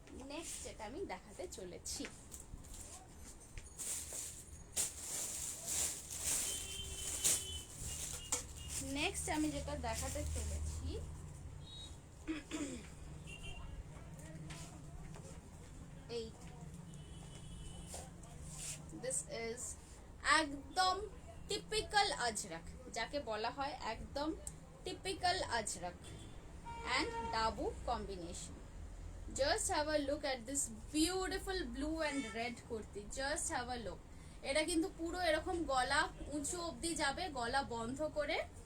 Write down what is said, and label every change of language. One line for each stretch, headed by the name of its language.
Bangla: Next যেটা আমি দেখাতে চলেছি, নেক্সট আমি যেটা দেখাতে চলেছি এই, দিস ইজ একদম টিপিক্যাল আজরাক, যাকে বলা হয় একদম typical Ajrak
English: and dabu combination. Just have a look at this beautiful blue and red kurti. Just have a look.
Bangla: এটা কিন্তু পুরো এরকম গলা উঁচু অবধি যাবে, গলা বন্ধ করে।